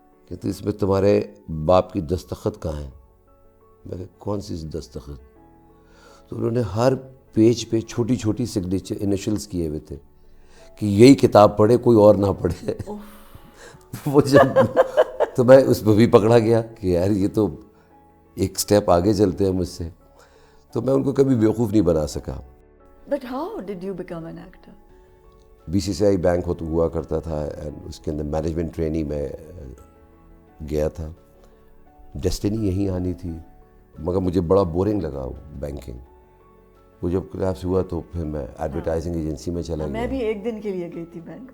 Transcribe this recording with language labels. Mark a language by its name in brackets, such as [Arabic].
[Urdu] کہتے اس میں تمہارے باپ کی دستخط کہاں ہے؟ میں کہا کون سی دستخط؟ تو انہوں نے ہر پیج پہ چھوٹی چھوٹی سگنیچر انیشلز کیے ہوئے تھے کہ یہی کتاب پڑھے، کوئی اور نہ پڑھے. وہ جب تو میں اس پہ بھی پکڑا گیا کہ یار یہ تو ایک سٹیپ آگے چلتے ہیں مجھ سے. تو میں ان کو کبھی بیوقوف نہیں بنا سکا. [English] But how did you become an actor? [Urdu] BCCI bank ہوا کرتا تھا، اس کے اندر مینجمنٹ ٹریننگ میں گیا تھا. ڈیسٹنی یہیں آنی تھی، مگر مجھے بڑا بورنگ لگا وہ بینکنگ. وہ جب کلیپس ہوا تو پھر میں ایڈورٹائزنگ ایجنسی میں چلا گیا. میں بھی ایک دن کے لیے گئی تھی بینک.